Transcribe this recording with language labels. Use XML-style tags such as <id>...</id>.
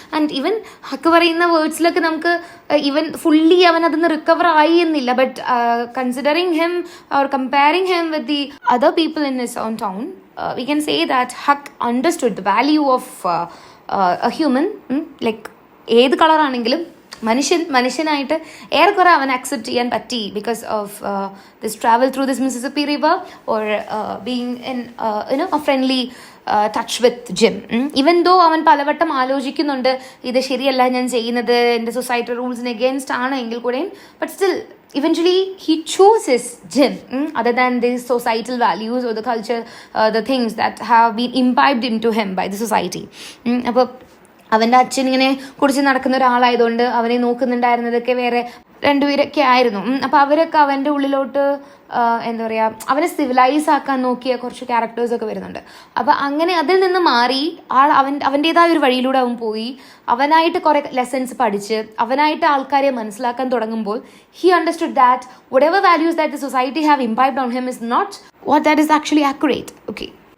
<en>and even</en> <ml>ഹക്ക് പറയുന്ന വേർഡ്സിലൊക്കെ നമുക്ക്</ml> <en>even fully</en> <ml>അവൻ അതിന്ന് റിക്കവർ ആയി എന്നില്ല,</ml> <en>But considering him or comparing him with the other people in his own town, we can say that Huck understood the value of a human. Like</en> <ml>ഏത് കളറാണെങ്കിലും മനുഷ്യനായിട്ട് ഏറെക്കുറെ അവൻ അക്സെപ്റ്റ് ചെയ്യാൻ പറ്റി</ml> <en>Because of this travel through this Mississippi river or being in a friendly touch with Jim.</en> <ml>Even though അവൻ പലവട്ടം ആലോചിക്കുന്നുണ്ട് ഇത് ശരിയല്ല ഞാൻ ചെയ്യുന്നത്, എൻ്റെ സൊസൈറ്റി റൂൾസിന് എഗെയിൻസ്റ്റ് ആണ് എങ്കിൽ കൂടെയും,</ml> <en>But still eventually he chooses Jim other than these societal values or the culture, the things that have been imbibed into him by the society.</en> <ml>അപ്പോൾ അവൻ്റെ അച്ഛൻ ഇങ്ങനെ കുടിച്ച് നടക്കുന്ന ഒരാളായതുകൊണ്ട് അവനെ നോക്കുന്നുണ്ടായിരുന്നതൊക്കെ വേറെ രണ്ടുപേരൊക്കെ ആയിരുന്നു. അപ്പോൾ അവരൊക്കെ അവൻ്റെ ഉള്ളിലോട്ട് എന്താ പറയുക, അവനെ സിവിലൈസ് ആക്കാൻ നോക്കിയ കുറച്ച് ക്യാരക്ടേഴ്സൊക്കെ വരുന്നുണ്ട്. അപ്പോൾ അങ്ങനെ അതിൽ നിന്ന് മാറി അവൻ്റേതായ ഒരു വഴിയിലൂടെ അവൻ പോയി അവനായിട്ട് കുറേ ലെസൺസ് പഠിച്ച് അവനായിട്ട് ആൾക്കാരെ മനസ്സിലാക്കാൻ തുടങ്ങുമ്പോൾ</ml> <en>He understood that whatever values that the society have imbibed on him is not what that is actually accurate.</en> <ml>Okay.</ml>